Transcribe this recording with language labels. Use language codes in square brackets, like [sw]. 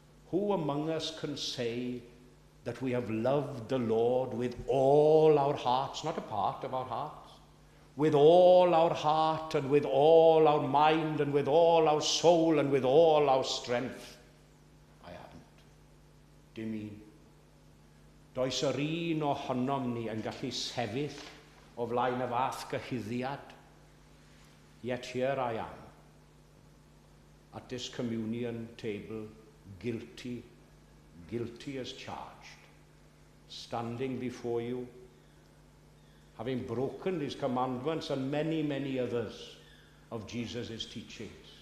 [en] Who among us can say that we have loved the Lord with all our hearts, not a part of our hearts, with all our heart and with all our mind and with all our soul and with all our strength? I haven't. [cy] Dim un. Does yr un ohonom ni yn gallu sefyll o flaen y fath gyhuddiad. [en] Yet here I am, at this communion table, guilty as charged, standing before you, having broken these commandments and many, many others of Jesus' teachings.